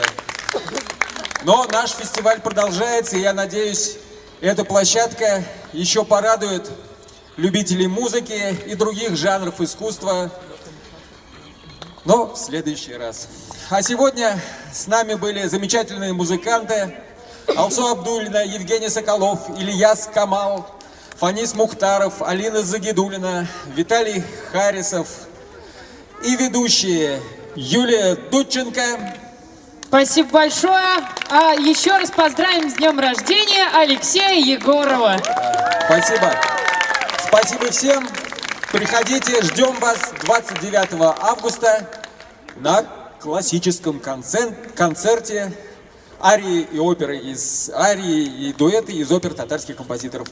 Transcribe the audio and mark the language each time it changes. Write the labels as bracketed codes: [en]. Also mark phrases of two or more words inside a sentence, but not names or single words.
[ru] Но наш фестиваль продолжается, и я надеюсь, эта площадка еще порадует любителей музыки и других жанров искусства, но в следующий раз. А сегодня с нами были замечательные музыканты Алсу Абдулина, Евгений Соколов, Ильяс Камал, Фанис Мухтаров, Алина Загидулина, Виталий Харисов и ведущие Юлия Дудченко. Спасибо большое. А еще раз поздравим с днем рождения Алексея Егорова. Спасибо. Спасибо всем. Приходите, ждем вас 29 августа на классическом концерте арии и оперы арии и дуэты из опер татарских композиторов.